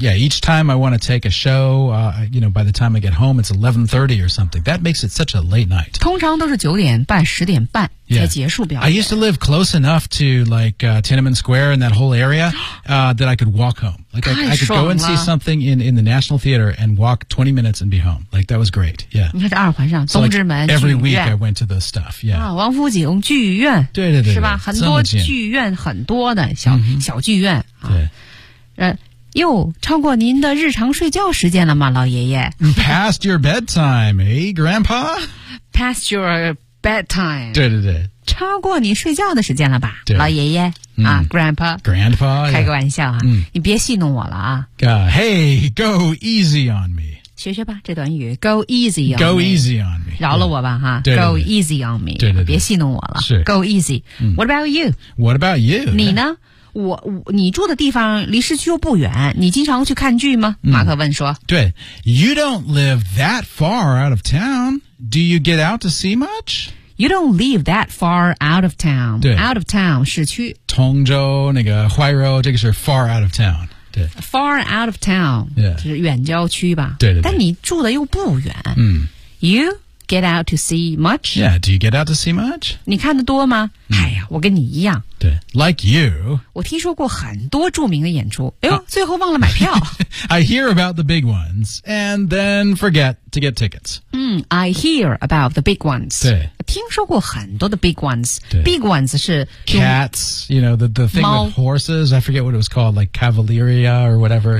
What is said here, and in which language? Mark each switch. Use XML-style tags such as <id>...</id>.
<en>Yeah, each time I want to take a show,、you know, by the time I get home, it's 11:30 or something. That makes it such a late night.</en> <zh>通常都是九点半、十点半才结束表演。</zh> <en>Yeah. I used to live close enough to like、Tiananmen Square and that whole area、that I could walk home. Like,</en> <zh>太爽了</zh> <en>I could go and see something in the National Theater and walk 20 minutes and be home. Like, that was great. Yeah.</en> <zh>你看这二环上，东直门、</zh> <en>so like, every week I went to those stuff. Yeah.、</en> <zh>啊、王府井剧院。对对 对, 对。是吧？很多剧院，很多的小、</zh> <en>mm-hmm.</en> <zh>小剧院、啊、对。哟，超过您的日常睡觉时间了吗，老爷爷</zh> <en>？Past your bedtime, eh, Grandpa? Past your bedtime.</en> <zh>对对对。超过你睡觉的时间了吧，对老爷爷、嗯、</zh> <en>啊 ，Grandpa。 Grandpa，</en> <zh>开个玩笑啊、嗯，你别戏弄我了啊。</zh> <en>Hey, go easy on me.</en> <zh>学学吧，这短语 ，</zh> <en>go easy on me。 Go easy on me。</en> <zh>饶了我吧，哈、</zh> <en>yeah. ，go easy on me</en> <zh>对对对。别戏弄我了。是</zh> <en>，go easy、</en> <zh>嗯。</zh> <en>What about you? What about you?</en> <zh>你呢？你住的地方离市区又不远，你经常去看剧吗？马克问说。</zh> <en>对 ，You don't live that far out of town. Do you get out to see much? You don't live that far out of town.</en> <zh>对</zh> <en>，out of town 市区。</en> <zh>通州那个怀柔，这个是</zh> <en>far out of town.</en> <zh>对</zh> <en>，far out of town、 yeah.</en> <zh>就是远郊区吧？对对对。但你住的又不远。嗯。</zh> <en>You get out to see much? Yeah. Do you get out to see much?</en> <zh>你看得多吗？哎呀，我跟你一样。</zh> <en>对 ，like you。</en> <zh>我听说过很多著名的演出，哎呦，最后忘了买票。</zh> <en>I hear about the big ones and then forget to get tickets. 嗯 ，I hear about the big ones.</en> <zh>对，听说过很多的</zh> <en>big ones.</en> <zh>对</zh> <en>，big ones 是 cats. You know the thing with horses. I forget what it was called, like Cavalieria or whatever.</en>